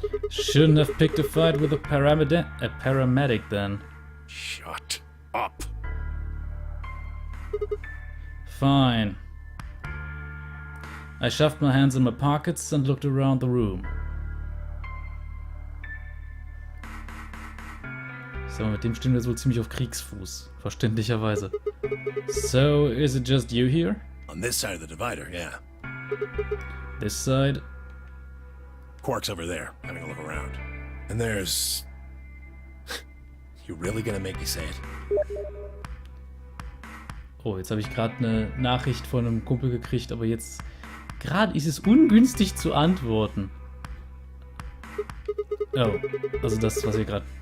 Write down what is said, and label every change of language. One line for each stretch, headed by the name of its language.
English: Shouldn't have picked a fight with a paramedic then. Shut up. Fine. I shoved my hands in my pockets and looked around the room.
German: So, mit dem stehen wir so ziemlich auf Kriegsfuß. Verständlicherweise.
English: So, is it just you here? On this side of the divider, yeah. This side? Quark's over there, having a look around. And there's... You really gonna make me say it?
German: Oh, jetzt habe ich gerade eine Nachricht von einem Kumpel gekriegt, aber jetzt... Gerade ist es ungünstig zu antworten. Oh, also das, was ihr gerade...